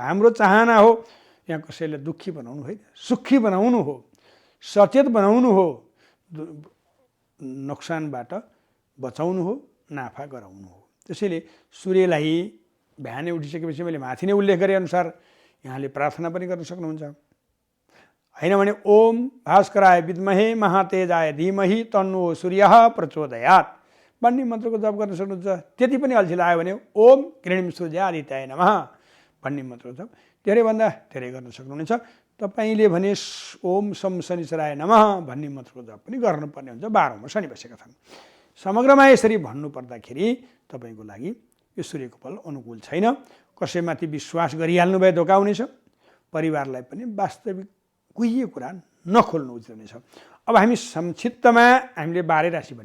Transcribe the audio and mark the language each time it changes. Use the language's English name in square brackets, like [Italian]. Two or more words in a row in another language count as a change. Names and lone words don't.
[Nepali] हाम्रो चाहना हो यहाँ कसैलाई दुःखी बनाउनु होइन, सुखी बनाउनु हो, सचेत बनाउनु हो, नोक्सानबाट बचाउनु हो, नाफा गराउनु हो। त्यसैले सूर्यलाई बिहानै उठिसकेपछि मैले माथि नै उल्लेख गरे अनुसार यहाँले प्रार्थना पनि गर्न सक्नुहुन्छ। होइन भने [Sanskrit] ओम भास्कराय विद्महे महातेजाय धीमहि तन्नो सूर्यः प्रचोदयात् [Nepali] भन्ने मन्त्रको जप गर्न सक्नुहुन्छ। त्यति पनि अल्छी लाग्यो भने [Sanskrit] ओम किरणिम सूर्यादित्याय नमः [Nepali] भन्ने मन्त्रको जप धेरैभन्दा धेरै गर्न सक्नुहुनेछ। तपाईँले भने [Sanskrit] ओम सम शनिश्चराय नमः [Nepali] भन्ने मन्त्रको जप पनि गर्नुपर्ने हुन्छ। 12औंमा शनि बसेका छन्। समग्रमा यसरी भन्नु पर्दाखेरि तपाईँको लागि यो सूर्यको फल अनुकूल छैन। कसैमाथि विश्वास गरिहाल्नु भए धोका हुनेछ। परिवारलाई पनि वास्तविक गुह्य कुरा नखोल्नु उचित हुनेछ। अब हामी संक्षिप्तमा हामीले 12 राशि भन्यौँ।